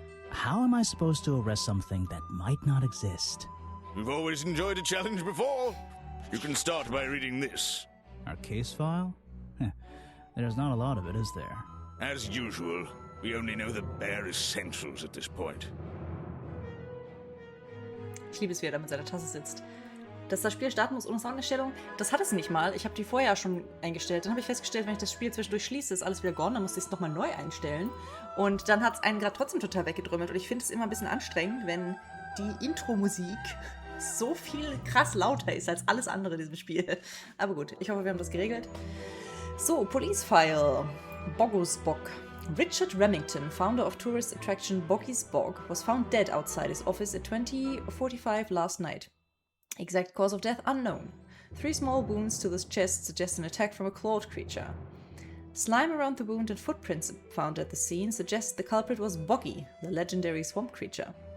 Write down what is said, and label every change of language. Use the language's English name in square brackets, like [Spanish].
[English] How am I supposed to arrest something that might not exist? We've always enjoyed a challenge before. You can start by reading this. Our case file? There's not a lot of it, is there? As usual, we only know the bare essentials at this point. [German] Ich liebe es, wie er da mit seiner Tasse sitzt. Dass das Spiel starten muss ohne Soundeinstellung, das hat es nicht mal. Ich habe die vorher schon eingestellt. Dann habe ich festgestellt, wenn ich das Spiel zwischendurch schließe, ist alles wieder [English] gone. [German] Dann musste ich es nochmal neu einstellen. Und dann hat es einen gerade trotzdem total weggedrümmelt. Und ich finde es immer ein bisschen anstrengend, wenn die Intro-Musik so viel krass lauter ist als alles andere in diesem Spiel. Aber gut, ich hoffe, wir haben das geregelt. [English] So, Police File. Boggos Bog. Richard Remington, founder of tourist attraction Boggy's Bog, was found dead outside his office at 20:45 last night. Exact cause of death unknown. 3 small wounds to the chest suggest an attack from a clawed creature. Slime around the wound and footprints found at the scene suggest the culprit was Boggy, the legendary swamp creature.